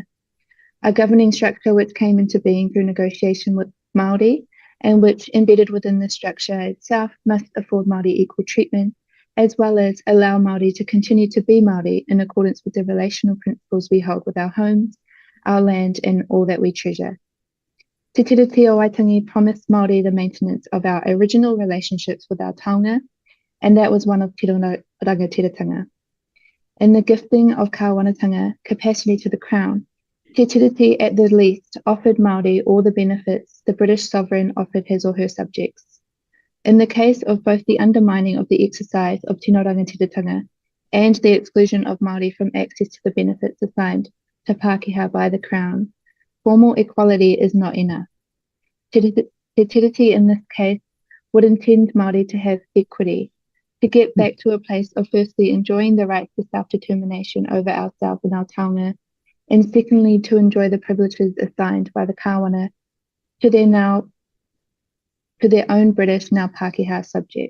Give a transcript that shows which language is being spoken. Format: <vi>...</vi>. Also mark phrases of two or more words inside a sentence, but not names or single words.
<en>A governing structure which came into being through negotiation with Māori, and which, embedded within the structure itself, must afford Māori equal treatment, as well as allow Māori to continue to be Māori in accordance with the relational principles we hold with our homes, our land, and all that we treasure. Te Tiriti o Waitangi promised Māori the maintenance of our original relationships with our taonga, and that was one of</en> <mi>te rangatiratanga.</mi> <en>In the gifting of kāwanatanga capacity to the Crown, Te Tiriti at the least offered Māori all the benefits the British sovereign offered his or her subjects. In the case of both the undermining of the exercise of</en> <mi>tino rangatiratanga</mi> <en>and the exclusion of Māori from access to the benefits assigned to Pākehā by the Crown, formal equality is not enough. Te Tiriti in this case would intend Māori to have equity, to get back to a place of firstly enjoying the right to self-determination over ourselves and our taonga, and secondly to enjoy the privileges assigned by the kāwana to their own British, now Pākehā subjects.</en>